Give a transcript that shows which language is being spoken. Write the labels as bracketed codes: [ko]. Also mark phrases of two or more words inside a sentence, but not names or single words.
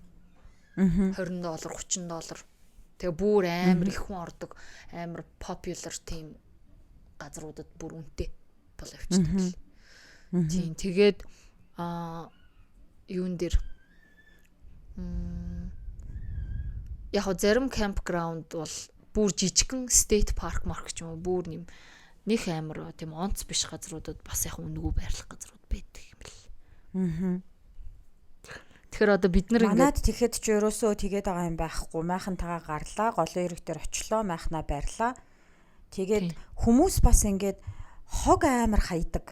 [mn] $20 $30. Тэгээ бүр амар их хүн ордог, амар [en] popular team [mn] газруудад бүр үнэтэй бол явчихдаг. Тийм тэгээд юун дээр яг зарим campground бол бүр жижигхэн [en] state park mark [mn] ч юм уу бүр нэг амар тийм онц биш газруудад бас яг үнэгүй байрлах газрууд байдаг юм бэл. Тэгэхээр одоо бид нар манад тэгэхэд ч ерөөсөө тэгээд байгаа юм байхгүй. Майхантайгаа гарлаа, голын ирэг дээр очлоо, майхнаа байрлаа. Тэгээд хүмүүс бас ингээд хог амар хайдаг.